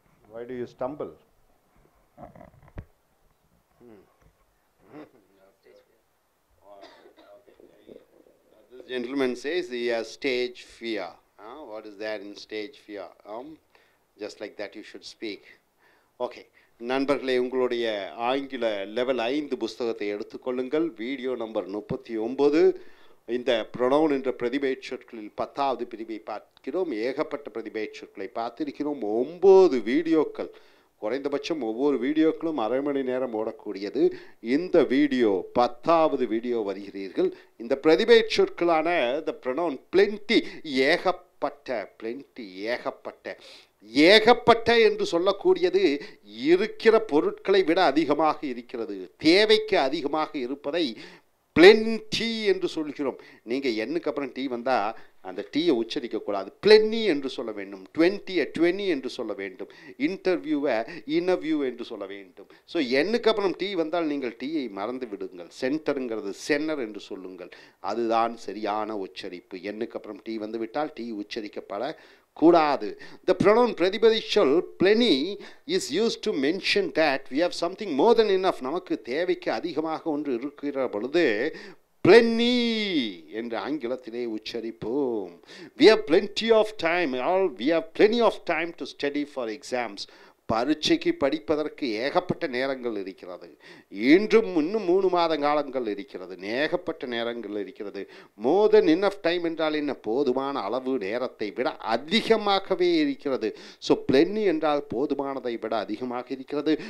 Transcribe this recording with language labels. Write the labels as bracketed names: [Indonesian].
[English] Why do you stumble? This gentleman says he has stage fear. What is there in stage fear? Just like that you should speak. Okay. [Tamil] நண்பர்களே, உங்களுடைய ஆங்கில level 5 புஸ்தகத்தை எடுத்துக்கொள்ளுங்கள். Video number 39. இந்த pronoun என்ற பிரதிபெயர் சொற்களில் 10வது பிரிவை பார்க்கிறோம். ஏகப்பட்ட பிரதிபெயர் சொற்களை பார்த்திருக்கிறோம். 9 வீடியோக்கள், குறைந்தபட்சம் ஒவ்வொரு வீடியோக்களும் அரை மணி நேரம் ஓடக்கூடியது. இந்த வீடியோ 10வது வீடியோ வருகிறீர்கள். இந்த பிரதிபெயர் சொற்களான [English] the pronoun plenty, [Tamil] ஏகப்பட்ட, பிளென்டி ஏகப்பட்ட. ஏகப்பட்ட என்று சொல்லக்கூடியது இருக்கிற பொருட்களை விட அதிகமாக இருக்கிறது, தேவைக்கு அதிகமாக இருப்பதை பிளென்டி என்று சொல்கிறோம். நீங்கள் எண்ணுக்கு அப்புறம் டீ வந்தால் அந்த டீயை உச்சரிக்கக்கூடாது, பிளென்னி என்று சொல்ல வேண்டும். 20 என்று சொல்ல வேண்டும். இன்டர்வியூவை இன்டர்வியூ என்று சொல்ல வேண்டும். ஸோ எண்ணுக்கு அப்புறம் டீ வந்தால் நீங்கள் டீயை மறந்து விடுங்கள். சென்டருங்கிறது சென்னர் என்று சொல்லுங்கள். அதுதான் சரியான உச்சரிப்பு. எண்ணுக்கு அப்புறம் டீ வந்து விட்டால் டீ உச்சரிக்கப்பட கூடாது. [English] The pronoun பிரதிபதிச்சொல் plenty is used to mention that we have something more than enough. [Tamil] நமக்கு தேவைக்கு அதிகமாக ஒன்று இருக்கிற பொழுது plenty என்று ஆங்கிலத்திலே உச்சரிப்போம். [English] We have plenty of time. We have plenty of time to study for exams. [Tamil] பரீட்சைக்கு படிப்பதற்கு ஏகப்பட்ட நேரங்கள் இருக்கிறது. இன்றும் இன்னும் 3 மாத காலங்கள் இருக்கிறது. ஏகப்பட்ட நேரங்கள் இருக்கிறது. [English] more than enough time [Tamil] என்றால் என்ன? போதுமான அளவு நேரத்தை விட அதிகமாகவே இருக்கிறது. ஸோ பிளென்னி என்றால் போதுமானதை விட அதிகமாக இருக்கிறது.